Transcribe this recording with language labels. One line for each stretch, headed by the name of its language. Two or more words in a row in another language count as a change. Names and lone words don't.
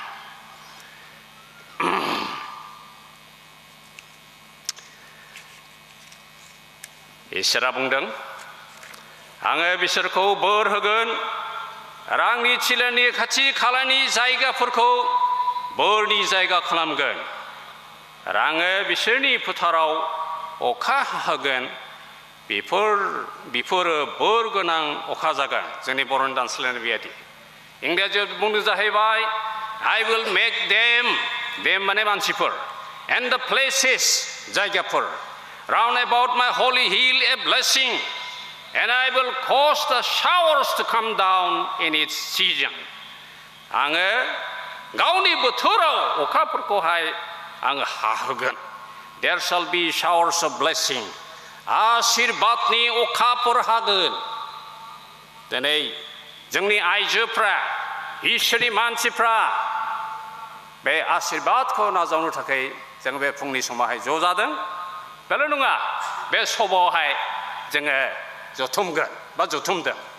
Bodo: इसोरा बुंदों आङो बिसोरखौ बोर होगोन आरो आंनि थिलानि खाथि खालानि जायगाफोरखौ बोरनि जायगा खालामगोन आरो आङो बिसोरनि फोथाराव अखा हाहोगोन बेफोरो बोर गोनां अखा जागोन जोंनि बर'नि दानस्लायनाय बेबायदि इंराजियाव बुंदों जाहैबाय
English: I will make them
Bodo: माने मानसिफोर
English: and the places
Bodo: जायगाफोर
English: round about my holy hill a blessing and I will cause the showers to come down in its season
Bodo: आङो गावनि बोथोराव अखाफोरखौहाय आङो हाहोगोन
English: there shall be showers of blessing
Bodo: आशीर्बादनि अखाफोर हागोन दिनै जोंनि आइजोफ्रा इसोरनि मानसिफ्रा बे आशीर्बादखौ नाजावनो थाखाय जों बे फुंनि समावहाय ज' जादों बेल' नङा बे सभायावहाय जोङो जथुमगोन बा जथुमदों